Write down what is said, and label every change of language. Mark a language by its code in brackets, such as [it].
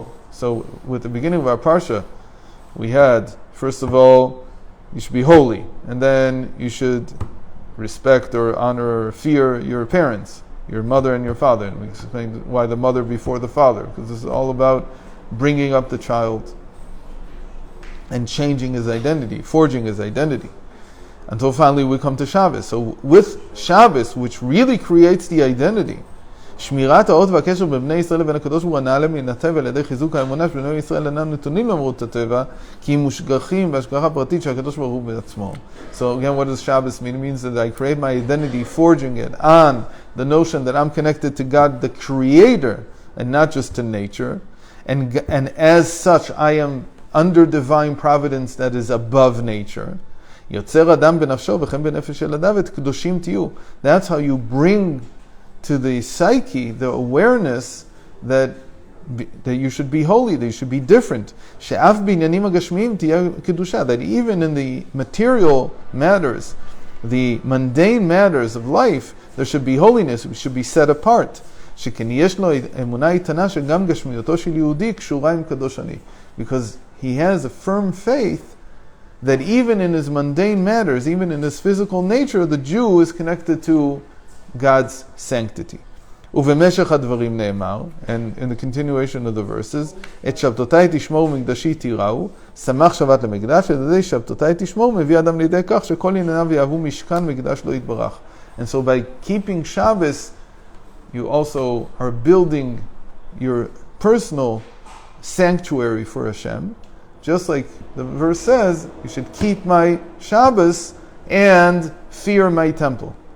[en] So with the beginning of our parsha, we had, first of all, you should be holy, and then you should respect or honor or fear your parents, your mother and your father. And we explained why the mother before the father, because this is all about bringing up the child and changing his identity, forging his identity. Until finally we come to Shabbos. So with Shabbos, which really creates the identity, [he] שמירת האות והקשר בין בני ישראל לבין הקדוש ברוך הוא הנעלה מן הטבע על ידי חיזוק האמונה שבני ישראל אינם נתונים למרות הטבע כי הם מושגחים בהשגחה פרטית שהקדוש ברוך הוא בעצמו. [en] So again, what does Shabbos mean? It means that I create my identity, forging it on the notion that I'm connected to God, the Creator, and not just to nature. And as such, I am under divine providence that is above nature. [he] יוצר אדם בנפשו וכן בנפש ילדיו את קדושים תהיו. [en] That's how you bring to the psyche the awareness that you should be holy, that you should be different. [he] שאף בעניינים הגשמיים תהיה קדושה. [en] That even in the material matters, the mundane matters of life, there should be holiness, we should be set apart. [he] שכן יש לו אמונה איתנה שגם גשמיותו של יהודי קשורה עם קדוש אני. [en] Because he has a firm faith that even in his mundane matters, even in his physical nature, the Jew is connected to God's sanctity. [he] ובמשך הדברים נאמר, [en] and in the continuation of the verses, [he] את שבתותיי תשמור ומקדשי תיראו, שמח שבת למקדש, על ידי שבתותיי תשמור, מביא אדם לידי כך שכל ענייניו יהוו משכן מקדש לא יתברך. [en] And so by keeping Shabbos, you also are building your personal sanctuary for Hashem. Just like the verse says, you should keep my Shabbos and fear my temple.